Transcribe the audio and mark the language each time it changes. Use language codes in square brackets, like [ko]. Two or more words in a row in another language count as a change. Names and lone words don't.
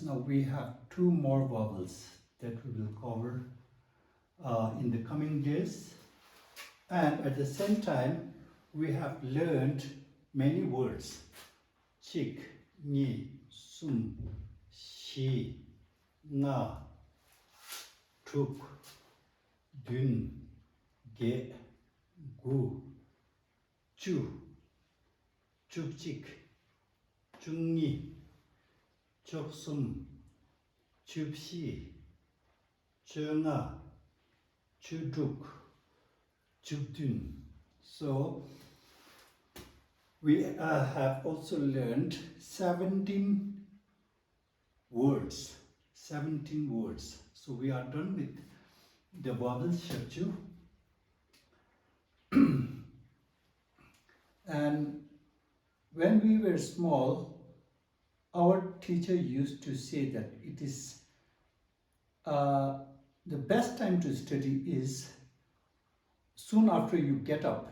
[en] Now we have 2 more vowels that we will cover in the coming days. And at the same time, we have learned many words. [dz] Chik, ni, sum, shi, na, tuk, dun, ge, gu, chu, chukchik, chungni, choksum, chupshi, chunga, chuduk, chudun. [en] So we have also learned 17 words. 17 words. So we are done with the vowel shebju. And when we were small, our teacher used to say that it is the best time to study is soon after you get up.